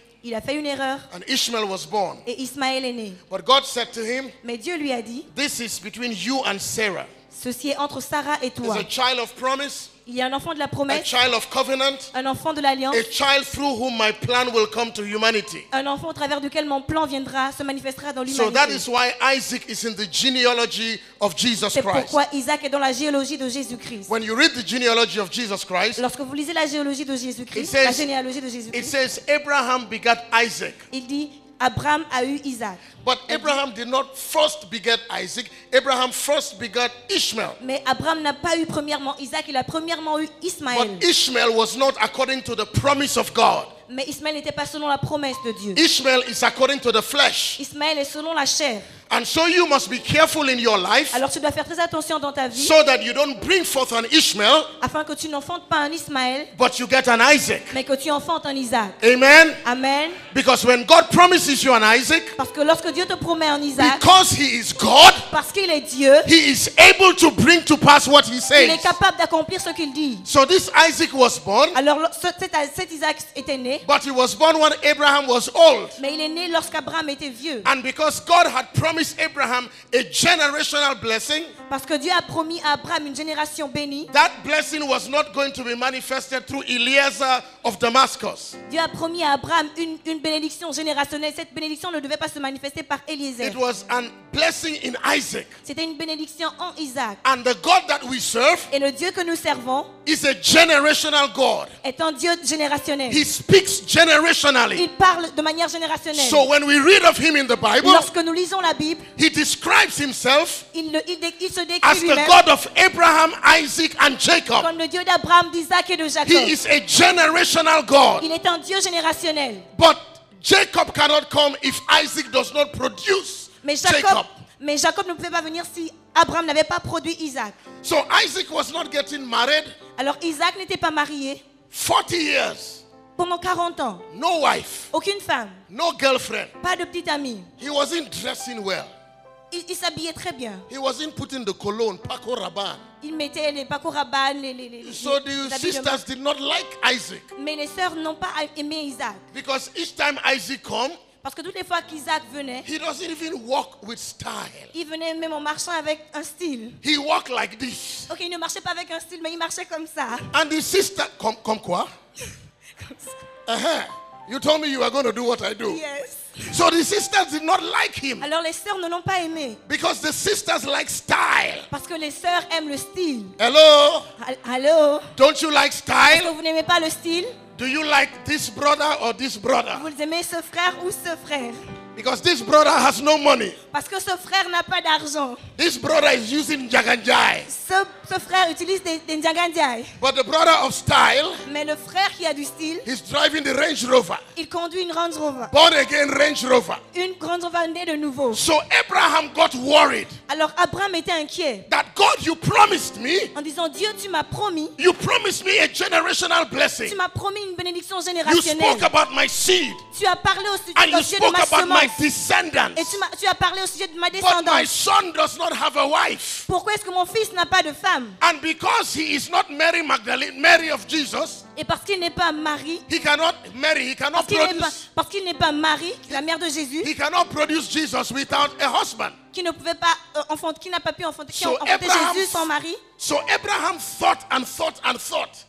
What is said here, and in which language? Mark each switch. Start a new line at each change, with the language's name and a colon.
French: Il a fait une erreur
English: and Ishmael was born.
French: et Ismaël est né.
English: But God said to him,
French: Mais Dieu lui a dit,
English: this is between you and Sarah.
French: ceci est entre Sarah et
English: There's
French: toi.
English: a child of promise,
French: Il y a un enfant de la
English: a
French: promesse,
English: child of covenant,
French: un enfant de l'alliance,
English: a child through whom my plan will come to humanity.
French: un enfant au travers duquel mon plan viendra, se manifestera dans
English: So that
French: l'humanité.
English: is why Isaac is in the genealogy of Jesus
French: C'est
English: Christ.
French: pourquoi Isaac est dans la généalogie de Jésus-Christ.
English: When you read the genealogy of Jesus Christ,
French: Lorsque vous lisez la généalogie de
English: It
French: Jésus-Christ,
English: says-
French: la généalogie de
English: it
French: Jésus-Christ,
English: says Abraham begat Isaac.
French: il dit Abraham a eu Isaac.
English: But Abraham did not first beget Isaac. Abraham first begat Ishmael.
French: Mais Abraham n'a pas eu premièrement Isaac, il a premièrement eu Ismaël.
English: But Ishmael was not according to the promise of God.
French: Mais Ismaël n'était pas selon la promesse de Dieu.
English: Ishmael is according to the flesh.
French: Ismaël est selon la chair.
English: And so you must be careful in your life
French: Alors tu dois faire très attention dans ta vie
English: so that you don't bring forth an Ishmael,
French: afin que tu n'enfantes pas un Ismaël,
English: but you get an Isaac.
French: mais que tu enfantes un Isaac.
English: Amen.
French: Amen.
English: Because when God promises you an Isaac,
French: Parce que lorsque Dieu te promet un Isaac,
English: because he is God,
French: parce qu'il est Dieu,
English: he is able to bring to pass what he
French: il
English: says.
French: est capable d'accomplir ce qu'il dit.
English: So this Isaac was born,
French: Alors cet Isaac était né,
English: but he was born when Abraham was old.
French: mais il est né lorsqu'Abraham était vieux.
English: And because God had promised Abraham a generational blessing,
French: Parce que Dieu a promis à Abraham une génération bénie.
English: that blessing was not going to be manifested through Eliezer of Damascus.
French: Dieu a promis à Abraham une bénédiction générationnelle. Cette bénédiction ne devait pas se manifester par Eliezer.
English: It was a blessing in Isaac.
French: C'était une bénédiction en Isaac.
English: And the God that we serve
French: Et le Dieu que nous servons
English: is a generational God.
French: est un Dieu générationnel.
English: He speaks generationally.
French: Il parle de manière générationnelle.
English: So when we read of him in the Bible,
French: Lorsque nous lisons la Bible,
English: he describes himself
French: il se décrit
English: as the
French: lui-même
English: God of Abraham, Isaac, and Jacob.
French: comme le Dieu d'Abraham, d'Isaac et de Jacob.
English: He is a generational God.
French: Il est un Dieu générationnel.
English: But Jacob cannot come if Isaac does not produce
French: Mais
English: Jacob.
French: Jacob ne pouvait pas venir si Abraham n'avait pas produit Isaac.
English: So Isaac was not getting married
French: Alors Isaac n'était pas marié
English: 40 years.
French: pendant 40 ans.
English: No wife,
French: Aucune femme,
English: no girlfriend.
French: pas de petite amie.
English: He wasn't dressing well.
French: Il s'habillait très bien.
English: He wasn't putting the cologne, Paco Rabanne.
French: Il mettait les Paco Rabanne,
English: So
French: les
English: the
French: habits de
English: sisters did not like Isaac.
French: Mais les sœurs n'ont pas aimé Isaac.
English: Because each time Isaac come,
French: Parce que toutes les fois qu'Isaac venait,
English: he doesn't even walk with style.
French: il venait même en marchant avec un style.
English: He walked like this.
French: Ok, il ne marchait pas avec un style, mais il marchait comme ça.
English: And the sister, come quoi? You told me you were going to do what I do. Yes. So the sisters did not like him.
French: Alors les sœurs ne l'ont pas aimé.
English: Because the sisters like style.
French: Parce que les sœurs aiment le style.
English: Hello?
French: Allô?
English: Don't you like
French: Est-ce
English: style?
French: que vous n'aimez pas le style?
English: Do you like this brother or this brother?
French: Vous aimez ce frère ou ce frère?
English: Because this brother has no money.
French: Parce que ce frère n'a pas d'argent.
English: This brother is using jaganjai.
French: Ce frère utilise des Ndiagandiaï.
English: But the brother of style,
French: Mais le frère qui a du style,
English: he's driving the Range Rover.
French: il conduit une Range Rover.
English: Born again Range Rover.
French: Une Range Rover née de nouveau.
English: So Abraham got worried
French: Alors Abraham était inquiet
English: that God, you promised me,
French: en disant Dieu, tu m'as promis,
English: you promised me a generational blessing.
French: tu m'as promis une bénédiction
English: You
French: générationnelle.
English: spoke about my seed
French: Tu as parlé au
English: and
French: sujet
English: you
French: de
English: spoke
French: ma
English: about my
French: semence.
English: descendants.
French: Et tu as parlé au sujet de ma
English: But my
French: descendance.
English: son does not have a wife.
French: Pourquoi est-ce que mon fils n'a pas de femme?
English: And because he is not Mary Magdalene, Mary of Jesus,
French: Et parce qu'il n'est pas Marie,
English: he cannot marry, he cannot
French: parce qu'il n'est pas Marie, la mère de Jésus,
English: he cannot produce Jesus without a husband.
French: qui ne pouvait pas enfanter, qui n'a pas pu enfanter, qui a
English: So
French: enfanté
English: Abraham-
French: Jésus sans mari.
English: So Abraham thought and thought and thought.